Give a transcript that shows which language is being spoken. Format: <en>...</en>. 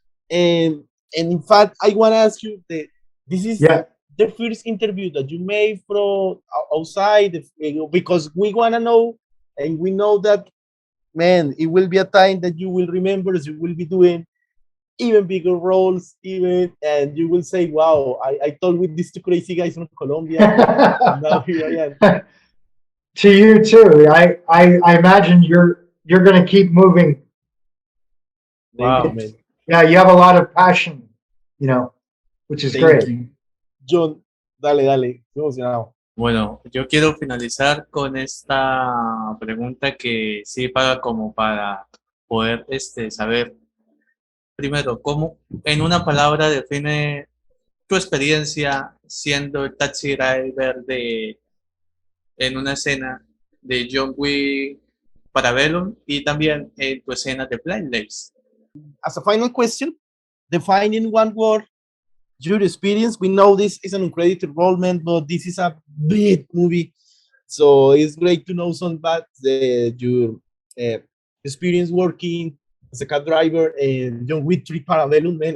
<en>And in fact, I want to ask you this is the first interview that you made from outside, because we want to know, and we know that, man, it will be a time that you will remember, as you will be doing even bigger roles, and you will say, wow, I talked with these two crazy guys from Colombia. And now here I am. To you too. I imagine you're going to keep moving. Wow. Yeah, you have a lot of passion, which is great.</en> <es>Jhon, dale, emocionado. Bueno, yo quiero finalizar con esta pregunta que sí paga como para poder saber, primero, cómo en una palabra define tu experiencia siendo el taxi driver en una escena de John Wick Parabellum y también en tu escena de BlackList.</es> <en>As a final question, defining one word, your experience. We know this is an uncredited role, man, but this is a big movie, so it's great to know some about your experience working as a cab driver and John Wick 3 Parabellum, man.</en>